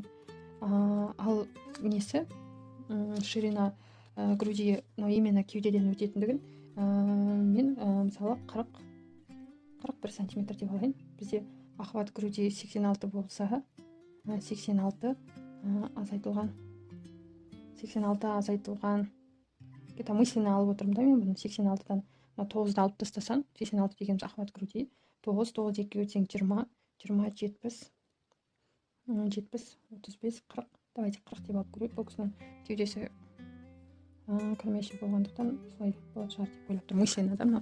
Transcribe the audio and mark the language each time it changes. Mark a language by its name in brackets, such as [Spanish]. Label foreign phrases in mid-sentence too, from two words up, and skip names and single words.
[Kazakh] Ал несі [Russian] ширина груди, именно [Kazakh] кеудеден өтетіндігін мен мысалы 41 сантиметр деп алайын. Бізде [Russian] охват груди [Kazakh] 86 болса, 86 азайтылған [Russian] где-то мысленно [Kazakh] алып отырмын да, мен бұны 86-дан 9-ды алып тастасам, 86 деген [Russian] охват груди, [Kazakh] 9 2-ге өтсең 20, 70, 35, 40, давайте 40 деп алып көрейік. Бұл кісінің кеудесі кірмеші болғандықтан солай болады шығар деп ойлап тұрмын мысленно да.